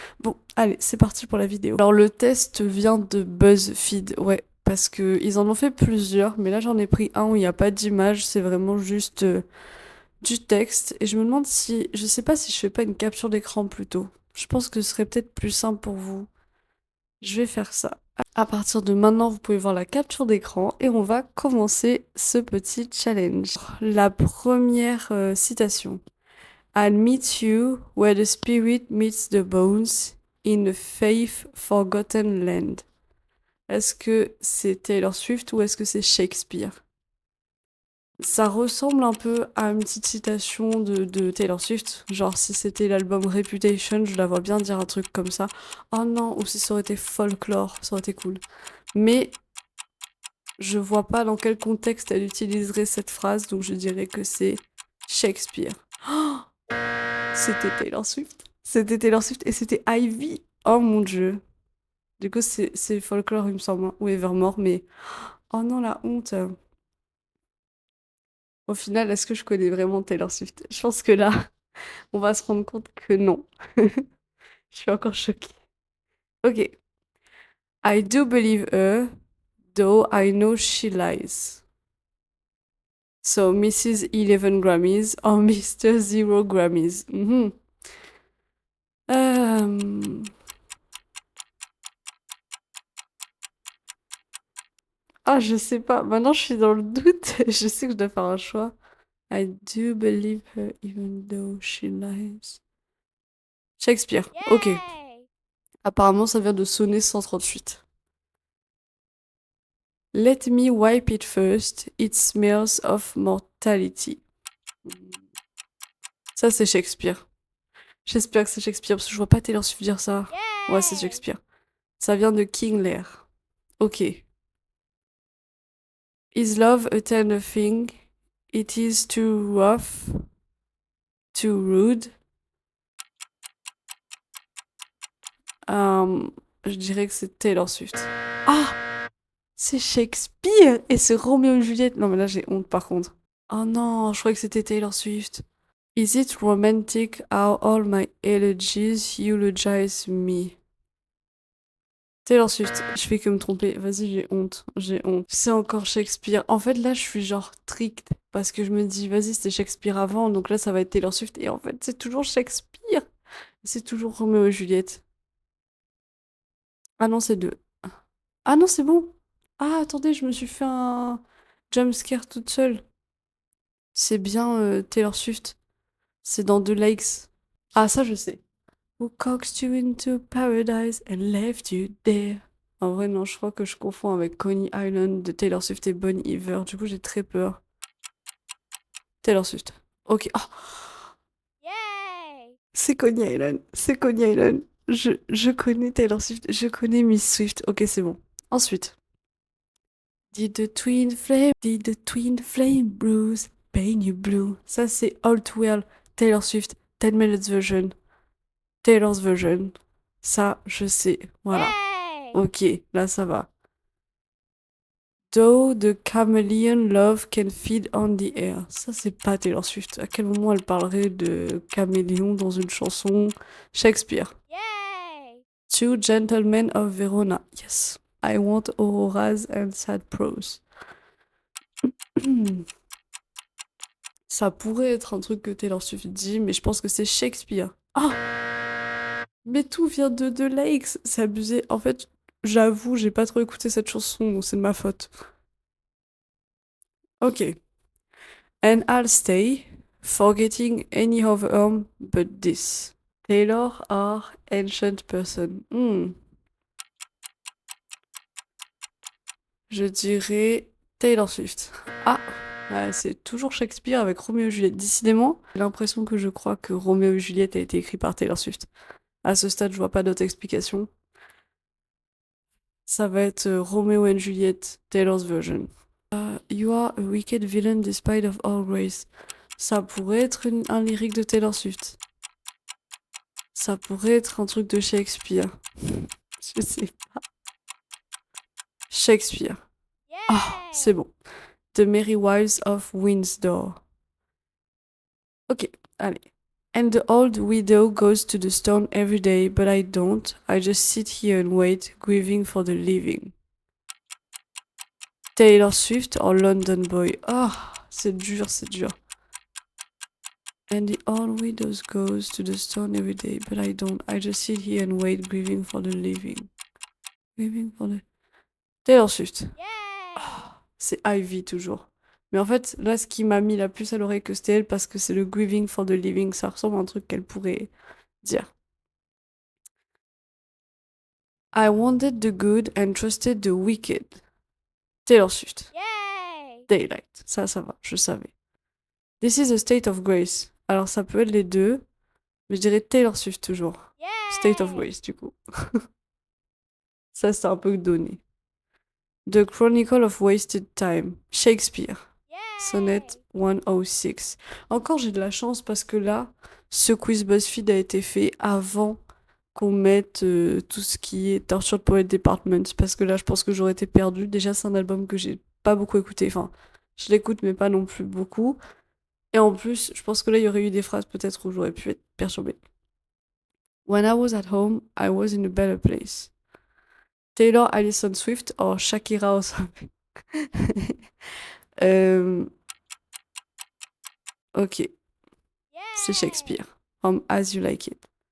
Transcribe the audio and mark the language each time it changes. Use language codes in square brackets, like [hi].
[fr] Bon, allez, c'est parti pour la vidéo. Alors le test vient de BuzzFeed, ouais, parce que ils en ont fait plusieurs, mais là j'en ai pris un où il n'y a pas d'image, c'est vraiment juste du texte. Et je me demande si, je sais pas si je fais pas une capture d'écran plutôt. Je pense que ce serait peut-être plus simple pour vous. Je vais faire ça. À partir de maintenant, vous pouvez voir la capture d'écran et on va commencer ce petit challenge. La première citation. [en] I'll meet you where the spirit meets the bones in a faith forgotten land. [fr] Est-ce que c'est Taylor Swift ou est-ce que c'est Shakespeare? Ça ressemble un peu à une petite citation de Taylor Swift. Genre, si c'était l'album Reputation, je la vois bien dire un truc comme ça. Oh non, ou si ça aurait été Folklore, ça aurait été cool. Mais je vois pas dans quel contexte elle utiliserait cette phrase, donc je dirais que c'est Shakespeare. Oh, c'était Taylor Swift. C'était Taylor Swift et c'était Ivy. Oh mon dieu. Du coup, c'est Folklore, il me semble, hein, ou Evermore, mais oh non, la honte. Au final, est-ce que je connais vraiment Taylor Swift? Je pense que là, on va se rendre compte que non. Je suis encore choquée. Ok. [en] I do believe her, though I know she lies. So, Mrs. 11 Grammys or Mr. Zero Grammys. Mhm. [fr] Euh, Ah, je sais pas. Maintenant, je suis dans le doute. Je sais que je dois faire un choix. [en] I do believe her even though she lies. [fr] Shakespeare. Ok. Yay! Apparemment, ça vient de sonner 138. [en] Let me wipe it first. It smells of mortality. [fr] Ça, c'est Shakespeare. J'espère que c'est Shakespeare parce que je vois pas Taylor Swift dire ça. Ouais, c'est Yay! Shakespeare. Ça vient de King Lear. Ok. [en] Is love a tender thing? It is too rough, too rude. [fr] Euh, je dirais que c'est Taylor Swift. Ah, c'est Shakespeare et c'est Roméo et Juliette. Non mais là j'ai honte par contre. Oh non, je croyais que c'était Taylor Swift. [en] Is it romantic how all my elegies eulogize me? [fr] Taylor Swift, je fais que me tromper. Vas-y, j'ai honte, j'ai honte. C'est encore Shakespeare. En fait, là, je suis genre tricked parce que je me dis, vas-y, c'était Shakespeare avant, donc là, ça va être Taylor Swift. Et en fait, c'est toujours Shakespeare. C'est toujours Roméo et Juliette. Ah non, c'est deux. Ah non, c'est bon. Ah, attendez, je me suis fait un jumpscare toute seule. C'est bien Taylor Swift. C'est dans The Lakes. Ah, ça, je sais. [en] Who coaxed you into paradise and left you there? [fr] En vrai, non, je crois que je confonds avec Coney Island de Taylor Swift et Bon Iver. Du coup, j'ai très peur. Taylor Swift. Ok. Ah, Yay! c'est Coney Island. C'est Coney Island. Je connais Taylor Swift. Je connais Miss Swift. Ok, c'est bon. [en] Ensuite, did the twin flame bruise paint you blue? [fr] Ça, c'est All Too Well, Taylor Swift, 10 minutes version, Taylor's version. Ça, je sais. Voilà. Yay! Ok, là, ça va. [en] Though the chameleon love can feed on the air. [fr] Ça, c'est pas Taylor Swift. À quel moment elle parlerait de caméléon dans une chanson Shakespeare? Yay! [en] Two gentlemen of Verona. Yes. I want auroras and sad prose. [fr] Ça pourrait être un truc que Taylor Swift dit, mais je pense que c'est Shakespeare. Ah! Mais tout vient de The Lakes. C'est abusé. En fait, j'avoue, j'ai pas trop écouté cette chanson, donc c'est de ma faute. Ok. [en] And I'll stay, forgetting any of but this. Taylor or ancient person. [fr] Je dirais Taylor Swift. Ah, ouais, c'est toujours Shakespeare avec Roméo et Juliette. Décidément, j'ai l'impression que je crois que Roméo et Juliette a été écrit par Taylor Swift. À ce stade, je vois pas d'autre explication. Ça va être Romeo and Juliet, Taylor's version. [en] You are a wicked villain despite of all grace. [fr] Ça pourrait être un lyrique de Taylor Swift. Ça pourrait être un truc de Shakespeare. Je sais pas. Shakespeare. Ah, c'est Yay! bon. The Merry Wives of Windsor. Ok, allez. [en] And the old widow goes to the stone every day, but I don't. I just sit here and wait, grieving for the living. [fr] Taylor Swift or London Boy. Ah, c'est dur, c'est dur. [en] And the old widow goes to the stone every day, but I don't. I just sit here and wait, grieving for the living. Grieving for the... Taylor Swift. Yay! [fr] C'est Ivy toujours. Mais en fait, là, ce qui m'a mis la puce à l'oreille que c'était elle, parce que c'est le [en] Grieving for the Living, [fr] ça ressemble à un truc qu'elle pourrait dire. [en] I wanted the good and trusted the wicked. Taylor Swift. Yay! Daylight. [fr] Ça va, je savais. [en] This is a state of grace. [fr] Alors, ça peut être les deux, mais je dirais Taylor Swift toujours. [en] State of Yay! [fr] grace, du coup. Ça, c'est un peu donné. [en] The Chronicle of Wasted Time. Shakespeare. Sonnet Yay! [fr] 106. Encore j'ai de la chance parce que là, ce quiz BuzzFeed a été fait avant qu'on mette tout ce qui est Tortured Poet Department parce que là je pense que j'aurais été perdue. Déjà c'est un album que j'ai pas beaucoup écouté, enfin je l'écoute mais pas non plus beaucoup. Et en plus je pense que là il y aurait eu des phrases peut-être où j'aurais pu être perturbée. [en] When I was at home, I was in a better place. Taylor Allison Swift or Shakira or something. [fr] Ok, c'est Shakespeare. From As You Like It.